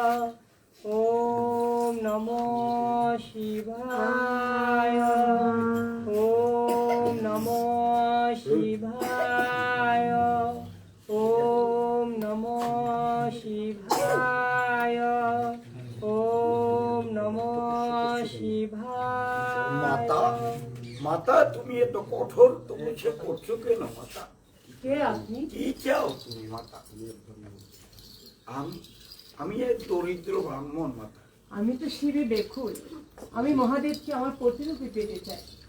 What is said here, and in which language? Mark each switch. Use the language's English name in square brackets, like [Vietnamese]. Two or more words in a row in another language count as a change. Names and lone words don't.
[Sanskrit] ওম নমো শিবায়। ওম নমো শিবায়। ওম নমো শিবায়। ওম নমো শিবায়। [Bangla] মাতা, মাতা তুমি এত কঠোর তপস্যা করছো কেন মাতা? কে আপনি? কি চাও তুমি মাতা? আমি এক দরিদ্র ব্রাহ্মণ মাতা। আমি তো শিবে বেকুল। আমি মহাদেবকে আমার প্রতিরূপে পেতে চাই।